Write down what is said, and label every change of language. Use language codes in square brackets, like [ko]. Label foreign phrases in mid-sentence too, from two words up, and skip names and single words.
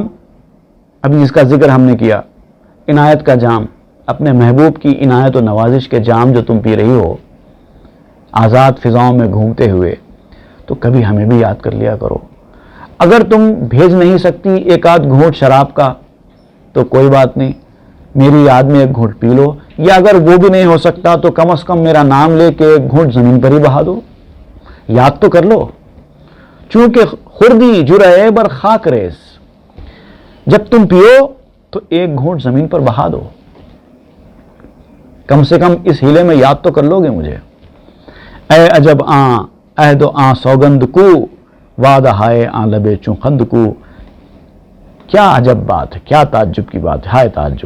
[ur] ابھی جس کا ذکر ہم نے کیا، عنایت کا جام، اپنے محبوب کی عنایت و نوازش کے جام جو تم پی رہی ہو آزاد فضاؤں میں گھومتے ہوئے، تو کبھی ہمیں بھی یاد کر لیا کرو۔ اگر تم بھیج نہیں سکتی ایک آدھ گھونٹ شراب کا تو کوئی بات نہیں، میری یاد میں ایک گھونٹ پی لو، یا اگر وہ بھی نہیں ہو سکتا تو کم از کم میرا نام لے کے ایک گھونٹ زمین پر ہی بہا دو، یاد تو کر لو۔ [fa] چونکہ خردی جرعے بر خاک ریس، [ur] جب تم پیو تو ایک گھونٹ زمین پر بہا دو، کم سے کم اس ہیلے میں یاد تو کر لو گے مجھے۔ [fa] اے عجب آں عہد و آں سوگند کو، وعدہ ہائے آں لبے چوں خند کو۔ [ur] کیا عجب بات ہے، کیا تعجب کی بات ہے، ہائے تعجب۔